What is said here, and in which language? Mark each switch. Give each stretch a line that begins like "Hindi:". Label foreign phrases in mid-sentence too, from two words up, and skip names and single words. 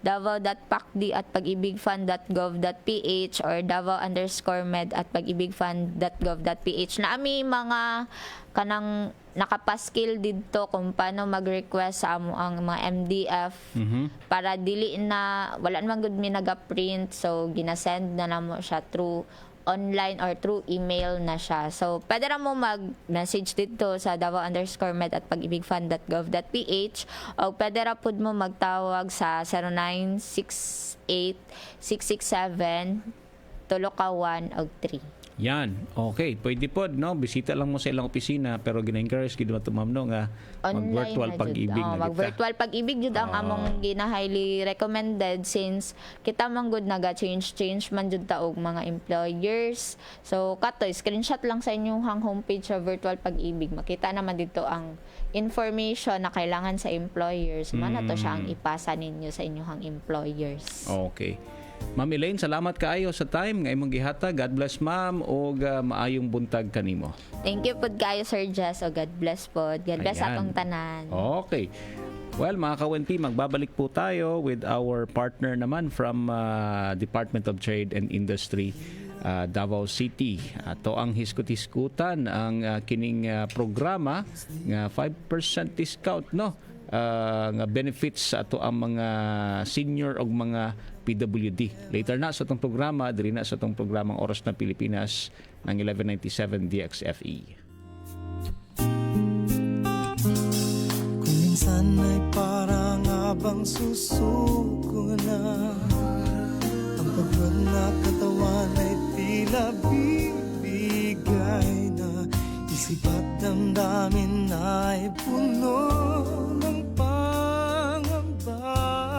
Cebuano: davao.pacdi@pagibigfund.gov.ph or davao_med@pagibigfund.gov.ph na ami mga kanang nakapaskil dito kung paano mag-request sa amo ang mga MDF para dili na wala naman gud mi naga-print, so ginasend na namo siya
English: through online or through email
Cebuano: na siya. So, pwede na mo mag-message dito sa davao_med@pagibigfund.gov.ph o pwede ra pud mo magtawag sa 0968-667-3.
Filipino: Yan, okay. Pwede po, no?
Cebuano: Bisita lang mo sa ilang opisina pero gina-encourage gid mo ma'am no nga mag-virtual pag-ibig na kita. Mag-virtual pag-ibig jud ang among gina-
English: highly recommended
Cebuano: since kita man gud naga-change man jud ta og mga employers. So kato screenshot lang sa inyong homepage sa virtual pag-ibig, makita naman dito ang information na kailangan sa employers. Mana to siya ang ipasa ninyo sa inyong employers. Okay. Ma'am Elaine, salamat kaayo sa time nga imong gihata.
English: God bless
Cebuano: ma'am og maayong buntag kanimo.
English: Thank you
Cebuano: pod kayo Sir Jess o
English: God bless
Cebuano: pod.
English: God bless
Cebuano: Ayan. atong tanan.
English: Okay. Well,
Filipino: mga ka-ONP, magbabalik po tayo
English: with our partner
Filipino: naman from Department of Trade and Industry, Davao City.
Cebuano: Ato ang hiskut-hiskutan ang kining programa nga 5% discount no. Nga benefits sa ato ang mga senior o mga PWD. Later na sa itong programa, diri na sa itong programang Oras na Pilipinas ng 1197 DXFE.
Filipino: Kung minsan ay parang abang susuko na, ang pagod na katawan ay tila bibigay na, isip at damdamin ay puno ng pangamba.